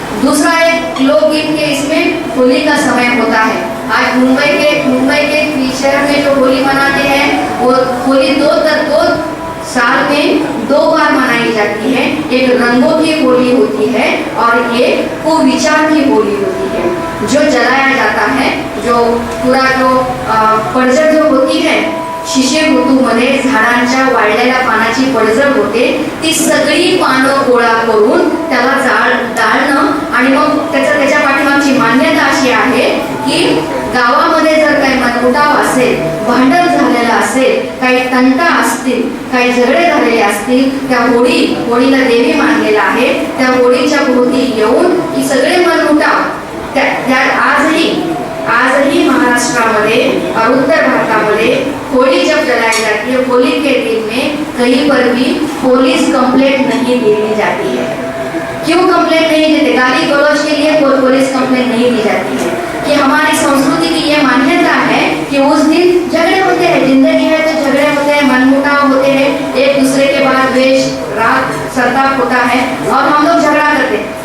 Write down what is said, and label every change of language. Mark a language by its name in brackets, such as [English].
[Hindi] दूसरा एक लोकगीत के इसमें होली का समय होता है। आज मुंबई के शहर में जो होली मनाते हैं वो होली दो साल में 2 बार मनाई जाती है। एक रंगों की होली होती है और एक कुविचार की होली होती है। जो जलाया जाता है, जो पूरा जो पडझड जो होती है, [Marathi] शिशिर ऋतूमध्ये झाडांच्या वाळलेल्या पानाची पडझड होते, ती सगळी पानं गोळा करून त्याला जाळणं आणि मग त्याच्या पाठीमागची मान्यता अशी आहे की गावामध्ये जर काही मनमुटाव असेल, भांडण झालेलं असेल, काही तंटा असतील, काही झगडे झालेले असतील, त्या होळीला देवी मानलेला आहे, त्या होळीच्या भोवती येऊन की सगळे मनमुटाव त्या [Hindi] आजही महाराष्ट्रामध्ये और उत्तर भारतामध्ये होली जब जलाई जाती है, होली के दिन में कहीं पर भी पुलिस कंप्लेंट नहीं दी जाती है। क्यों कंप्लेंट नहीं देते? गाली गलौज के लिए पुलिस कंप्लेंट नहीं दी जाती है कि हमारी संस्कृति की ये मान्यता है कि उस दिन झगड़े होते हैं, जिंदगी है तो झगड़े होते हैं, मनमुटाव होते हैं, एक दूसरे के बाद द्वेष राग संताप होता है और हम लोग झगड़ा करते हैं।